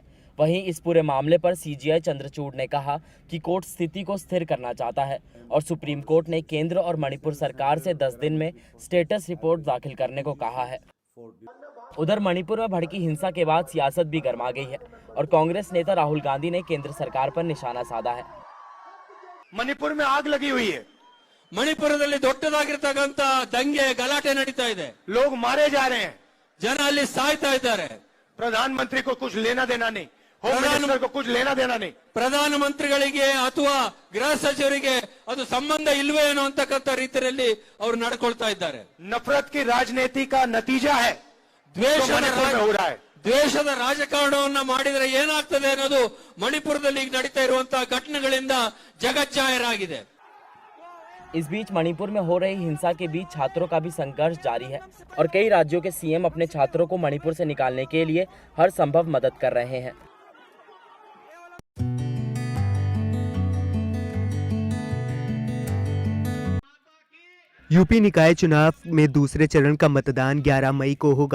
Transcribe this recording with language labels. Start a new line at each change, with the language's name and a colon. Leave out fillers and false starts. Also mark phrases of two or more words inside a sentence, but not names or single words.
Hindi: वहीं इस पूरे मामले पर सीजीआई चंद्रचूड़ ने कहा कि कोर्ट स्थिति को स्थिर करना चाहता है और सुप्रीम कोर्ट ने केंद्र और मणिपुर सरकार से 10 दिन में
English: status report
Hindi: दाखिल करने को कहा है। उधर मणिपुर में भड़की हिंसा के बाद सियासत भी गर्मा गई है और कांग्रेस नेता राहुल गांधी ने केंद्र सरकार पर निशाना साधा है। मणिपुर में आग लगी हुई है।
Kannada: ಮಣಿಪುರದಲ್ಲಿ ದೊಡ್ಡದಾಗಿರತಕ್ಕಂತ ದಂಗೆ ಗಲಾಟೆ ನಡೀತಾ ಇದೆ,
Hindi: लोग मारे जा रहे हैं,
Kannada: ಜನ ಅಲ್ಲಿ ಸಾಯ್ತಾ ಇದ್ದಾರೆ।
Hindi: प्रधानमंत्री को कुछ लेना देना नहीं,
English: home minister
Hindi: को कुछ लेना देना नहीं।
Kannada: ಪ್ರಧಾನಮಂತ್ರಿಗಳಿಗೆ ಅಥವಾ ಗೃಹ ಸಚಿವರಿಗೆ ಅದು ಸಂಬಂಧ ಇಲ್ವೇ ಏನೋ ಅಂತಕ್ಕಂತ ರೀತಿಯಲ್ಲಿ ಅವರು ನಡ್ಕೊಳ್ತಾ ಇದ್ದಾರೆ।
Hindi: नफरत की राजनीति का नतीजा है
Kannada: ದ್ವೇಷದ ರಾಜಕಾರಣವನ್ನ ಮಾಡಿದರೆ ಏನಾಗ್ತದೆ ಅನ್ನೋದು ಮಣಿಪುರದಲ್ಲಿ ಈಗ ನಡೀತಾ ಇರುವಂತಹ ಘಟನೆಗಳಿಂದ ಜಗಜ್ಜಾಹೀರಾಗಿದೆ।
Hindi: इस बीच मणिपुर में हो रही हिंसा के बीच छात्रों का भी संघर्ष जारी है और कई राज्यों के सीएम अपने छात्रों को मणिपुर से निकालने के लिए हर संभव मदद कर रहे हैं। यूपी निकाय चुनाव में दूसरे चरण का मतदान 11 मई को होगा।